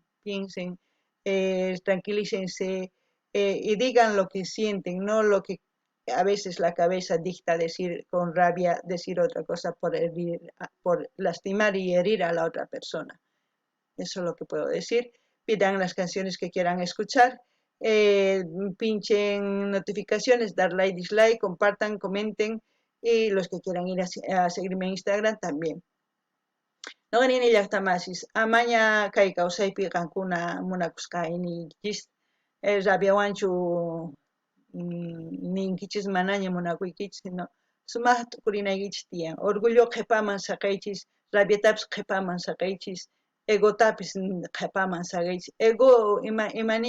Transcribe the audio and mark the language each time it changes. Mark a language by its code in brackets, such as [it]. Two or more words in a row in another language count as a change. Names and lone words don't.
[es] Piensen, tranquilícense y digan lo que sienten, no lo que a veces la cabeza dicta decir con rabia, decir otra cosa por lastimar y herir a la otra persona. Eso es lo que puedo decir. Pidan las canciones que quieran escuchar. Pinchen notificaciones, dar like, dislike, compartan, comenten y los que quieran ir a seguirme en Instagram también. [qu] No ganen llaqtamasis, amaña kay kawsaypi qankuna munakusqaynichis rabiawanchu ninkichis manaña munakuykichis sino sumaq tukurinaykichis tiyan orgullo qhipaman saqaychis rabiatapas qhipaman saqaychis egotapis qhipaman saqaychis ego imani